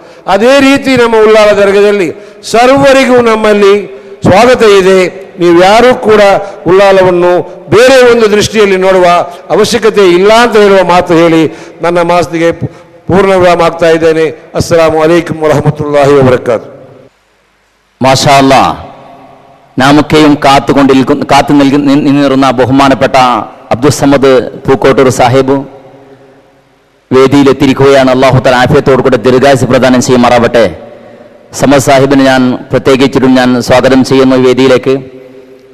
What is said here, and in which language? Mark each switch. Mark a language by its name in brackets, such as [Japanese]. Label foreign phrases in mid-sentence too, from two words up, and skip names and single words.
[Kannada] ಅದೇ ರೀತಿ ನಮ್ಮ ಉಳ್ಳಾಲ ದರ್ಗದಲ್ಲಿ ಸರ್ವರಿಗೂ ನಮ್ಮಲ್ಲಿ ಸ್ವಾಗತ ಇದೆ. ನೀವು ಯಾರೂ ಕೂಡ ಉಳ್ಳಾಲವನ್ನು ಬೇರೆ ಒಂದು ದೃಷ್ಟಿಯಲ್ಲಿ ನೋಡುವ ಅವಶ್ಯಕತೆ ಇಲ್ಲ ಅಂತ ಹೇಳುವ ಮಾತು ಹೇಳಿ ನನ್ನ ಮಾತಿಗೆ ಪೂರ್ಣ ವಿರಾಮ ಆಗ್ತಾ ಇದ್ದೇನೆ. [Arabic] السلام عليكم ورحمة الله وبركاته. ما شاء الله, [Malayalam] നാമൊക്കെയും കാത്തു നിന്നിരുന്ന ബഹുമാനപ്പെട്ട അബ്ദുസമദ് പൂക്കോട്ടൂർ സാഹിബ് വേദിയിലെത്തിയിരിക്കുകയാണ്. [Arabic] الله تعالى [Malayalam] ആഫിയത്തോടു കൂടെ ദീർഘായുസ്സ് പ്രദാനം ചെയ്യുമാറാവട്ടെ. സമദ് സാഹിബിനെ ഞാൻ പ്രത്യേകിച്ചിട്ടും സ്വാഗതം ചെയ്യുന്നു വേദിയിലേക്ക്.